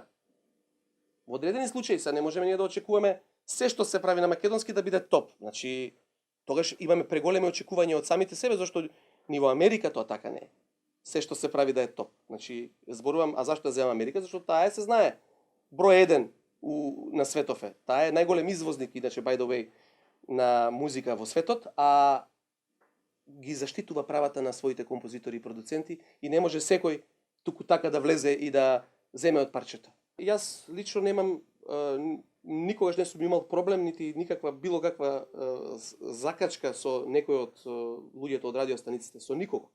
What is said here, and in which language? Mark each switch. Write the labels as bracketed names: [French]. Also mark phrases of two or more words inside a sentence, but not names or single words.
[Macedonian] Во одредени случаи не можеме ние да очекуваме се што се прави на македонски да биде топ. Значи, тогаш имаме преголеми очекувања од самите себе, зашто ни во Америка тоа така не е. Се што се прави да е топ. Значи, зборувам, а зашто ја земам Америка? Зашто таа се знае. Број 1 на светов е. Таа е најголем извозник, иначе, [English] by the way, [Macedonian] на музика во светот, а ги заштитува правата на своите композитори и продуценти и не може секој туку така да влезе и да земе од парчето. Јас лично немам, никогаш не сум имал проблем, нити никаква, било каква закачка со некој од луѓето од радиостаниците, со никого.